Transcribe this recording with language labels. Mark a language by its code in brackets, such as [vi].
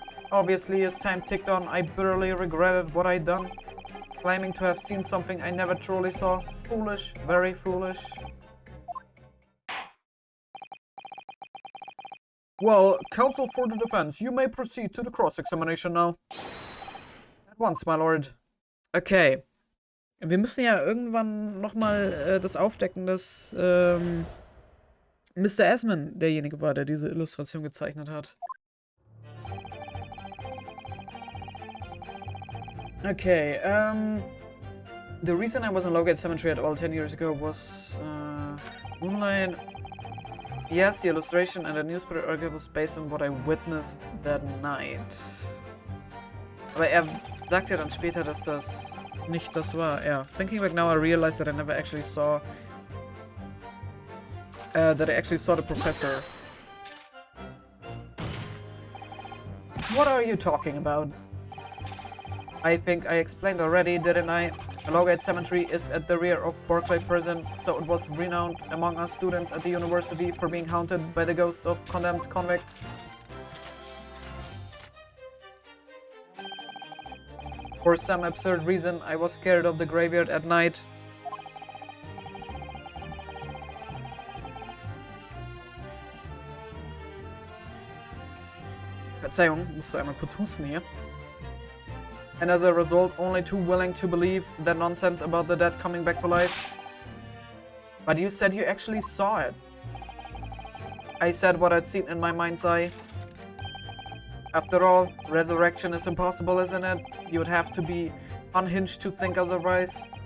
[en] Obviously, as time ticked on, I bitterly regretted what I'd done. Claiming to have seen something I never truly saw. Foolish, very foolish. Well, counsel for the defense, you may proceed to the cross-examination now. At once, my lord. Okay. [de] Wir müssen ja irgendwann nochmal das aufdecken, dass Mr. Asman derjenige war, der diese Illustration gezeichnet hat. [en] Okay, the reason I was in Lowgate Cemetery at all 10 years ago was Moonlight. Yes, the illustration and the newspaper article was based on what I witnessed that night. [de] Aber sagt ja dann später, dass das nicht das war. [en] Yeah, thinking back now, I realized that I never actually saw the professor. What are you talking about? I think I explained already, didn't I? Lowgate Cemetery is at the rear of Berkeley Prison, so it was renowned among us students at the university for being haunted by the ghosts of condemned convicts. For some absurd reason, I was scared of the graveyard at night. [de] Verzeihung, musste einmal kurz husten hier. [en] And as a result, only too willing to believe that nonsense about the dead coming back to life. But you said you actually saw it. I said what I'd seen in my mind's eye. After all, resurrection is impossible, isn't it? You would have to be unhinged to think otherwise.